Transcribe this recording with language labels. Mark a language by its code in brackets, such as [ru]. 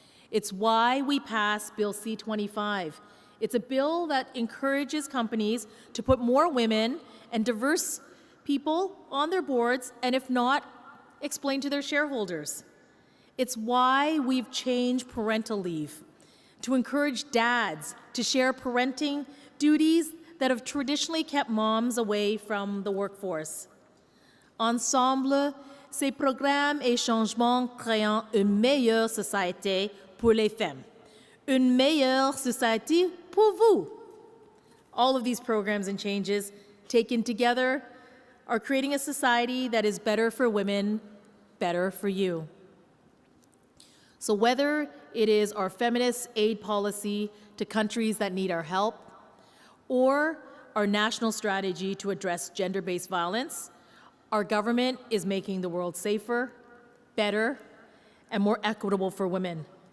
[en] It's why we passed Bill C-25. It's a bill that encourages companies to put more women and diverse people on their boards, and if not, explain to their shareholders. It's why we've changed parental leave, to encourage dads to share parenting duties that have traditionally kept moms away from the workforce. [fr] Ensemble, ces programmes et changements créant une meilleure société pour les femmes. Une meilleure société pour vous. [en] All of these programs and changes taken together are creating a society that is better for women, better for you. So whether it is our feminist aid policy to countries that need our help, or our national strategy to address gender-based violence, our government is making the world safer, better, and more equitable for women.